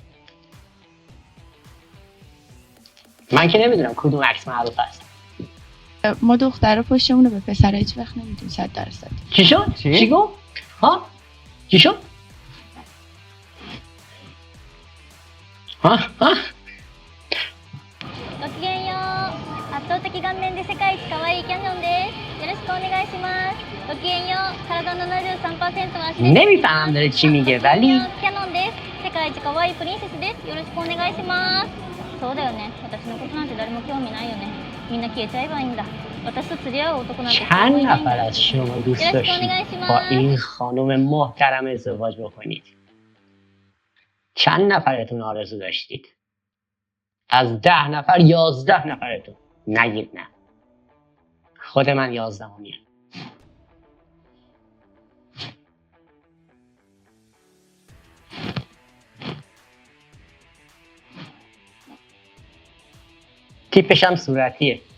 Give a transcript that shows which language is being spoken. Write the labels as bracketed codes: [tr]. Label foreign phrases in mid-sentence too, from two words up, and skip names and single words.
[fa] من که نمیدونم کدوم عکس معروف هست. ما دخترها پشتمون رو به پسرها هیچ وقت نمیدیم 100%. چی شد؟ چی گفت؟ ها؟ چی شد؟ ها؟ [ja] ごきげんよう。圧倒的顔面で世界一可愛いキャニオンです。よろしくお願いします。ごきげんよう。体の 73% は足で [fa] نمیفهمم داره چی میگه ولی [ja] キャノンです。世界一可愛いプリンセスです。よろしくお願いします。そうだよね。私のことなんて誰も興味ないよね。みんな消えちゃえばいいんだ。私と釣り合う男なんて [fa] چند نفر از شما دوست [ja] よろしくお [fa] داشتید [ja] 願いしま [fa] با [ja] す。 [fa] این خانم محترم ازدواج بکنید؟ چند نفرتون آرزو داشتید؟ از 10 نفر 11 نفرتون نگید نه. خود من 11میم. تیپشم صورتیه.